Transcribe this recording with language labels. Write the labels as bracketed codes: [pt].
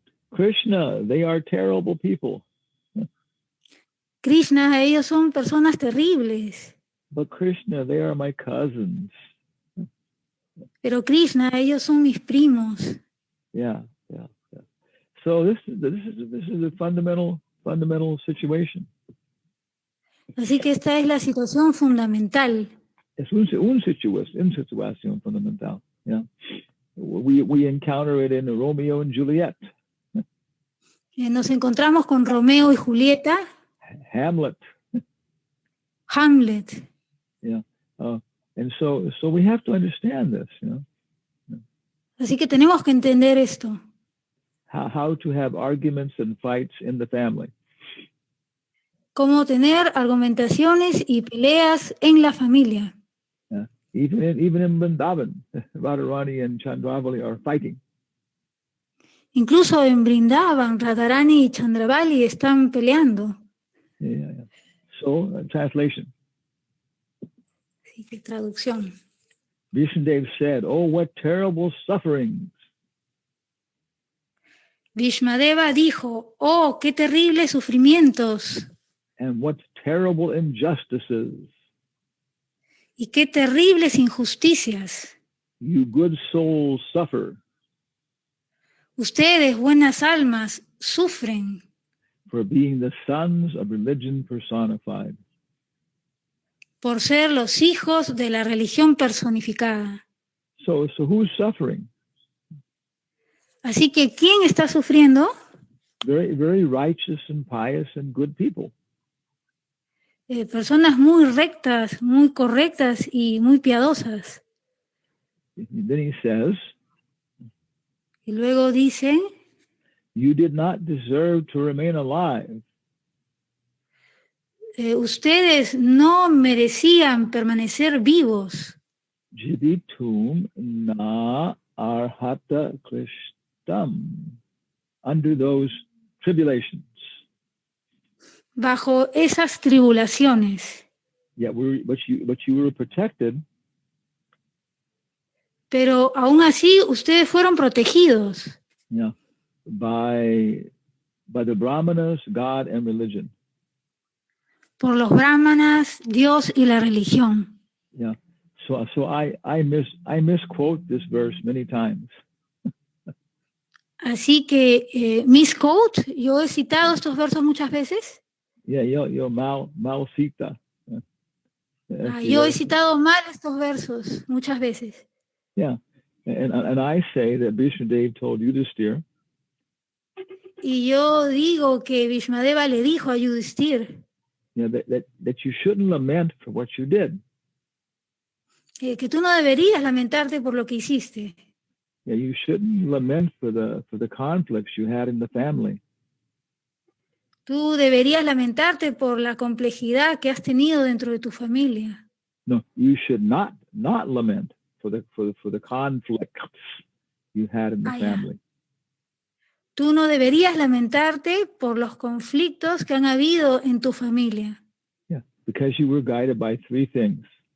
[en] Krishna, they are terrible people. [es] Krishna, ellos son personas terribles. [en] But Krishna, they are my cousins. [es] Pero Krishna, ellos son mis primos. [en] Yeah. So this is a fundamental situation. [es] Así que esta es la situación fundamental. Es una situación fundamental. [en] Yeah. We encounter it in Romeo and Juliet. [es] Nos encontramos con Romeo y Julieta. [en] Hamlet. Yeah. And so we have to understand this, you know. [es] Así que tenemos que entender esto. [en] How to have arguments and fights in the family. [es] Cómo tener argumentaciones y peleas en la familia. [en] Yeah. Even in Vrindavan, Radharani and Chandravali are fighting. [es] Incluso en Brindavan, Radharani y Chandravali están peleando. [en] Yeah. So, translation. [es] Sí, qué traducción. [en] Vishnudev said, "Oh, what terrible sufferings." [es] Bhishmadeva dijo, oh, qué terribles sufrimientos. [en] And what terrible injustices. [es] Y qué terribles injusticias. [en] You good souls suffer. [es] Ustedes, buenas almas, sufren. [en] For being the sons of religion personified. [es] Por ser los hijos de la religión personificada. [en] So who's suffering? [es] Así que, ¿quién está sufriendo? [en] Very, very righteous and pious and good people. [es] Personas muy rectas, muy correctas y muy piadosas. [en] Then he says, [es] y luego dice, [en] you did not deserve to remain alive. [es] Ustedes no merecían permanecer vivos. [sa] Jivitum na arhata klishtam. [en] Under those tribulations. [es] Bajo esas tribulaciones. [en] Yeah, but you were protected. [es] Pero aún así ustedes fueron protegidos. [en] Yeah, by the Brahmanas, God and religion. [es] Por los brahmanas, Dios y la religión. [en] Yeah. So I misquote this verse many times. [es] Así que misquote, yo he citado estos versos muchas veces. Yeah, yo mal cita. Yo he citado mal estos versos muchas veces. [en] Yeah, and I say that Vishnudev told Yudhisthira. [es] Y yo digo que Bhishmadeva le dijo a Yudhisthira. [en] Yeah, that you shouldn't lament for what you did. [es] Que tú no deberías lamentarte por lo que hiciste. [en] Yeah, you shouldn't lament for the conflicts you had in the family. [es] Tú deberías lamentarte por la complejidad que has tenido dentro de tu familia. [en] No, you should not lament for the conflicts you had in the ya. family. [es] Tú no deberías lamentarte por los conflictos que han habido en tu familia, [en] Yeah, because you were guided by three things.